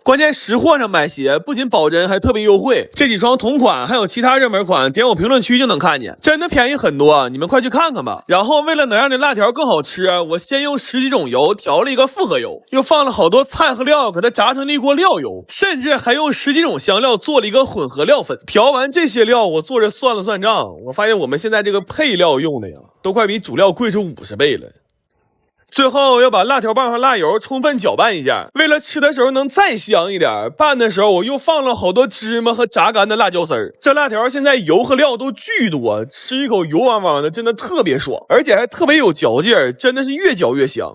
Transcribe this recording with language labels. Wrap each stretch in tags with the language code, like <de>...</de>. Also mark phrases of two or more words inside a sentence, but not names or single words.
<zh>關鍵識貨上買鞋不僅保真還特別優惠，這幾雙同款還有其他熱門款，點我評論區就能看見，真的便宜很多，你們快去看看吧。然後為了能讓這辣條更好吃，我先用10幾種油調了一個複合油，又放了好多菜和料給它炸成了一鍋料油，甚至還用10幾種香料做了一個混合料粉。調完這些料，我坐着算了算賬，我發現我们現在這個配料用的呀，都快比主料貴出50倍了。最後要把辣條棒和辣油充分攪拌一下，為了吃的時候能再香一點，拌的時候我又放了好多芝麻和炸乾的辣椒絲兒。這辣條現在油和料都巨多，吃一口油汪汪的，真的特別爽，而且還特別有嚼勁，真的是越嚼越香。</zh>